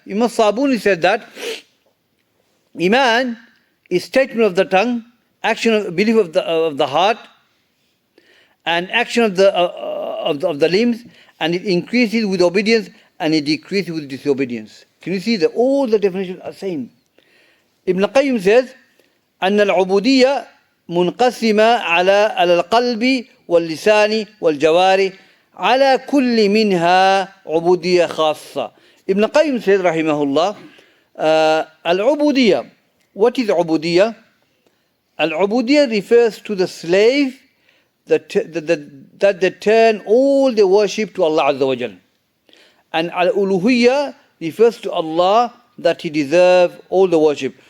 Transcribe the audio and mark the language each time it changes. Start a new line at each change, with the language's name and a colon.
English: Imam Sabuni said that Iman is statement of the tongue, action of belief of the heart, and action of the limbs, and it increases with obedience, and it decreases with disobedience. Can you see that all the definitions are same? Ibn Qayyim says,
Arabic: أن العبودية منقسمة على القلب واللسان والجوارح على كل منها عبودية خاصة.
English: Ibn Qayyim says,
Arabic: رحمه الله,
English: العبودية. What is عبودية? Al-ubudiyah refers to the slave that they turn all their worship to Allah Azza wa Jal. And al-uluhiyyah refers to Allah, that He deserves all the worship.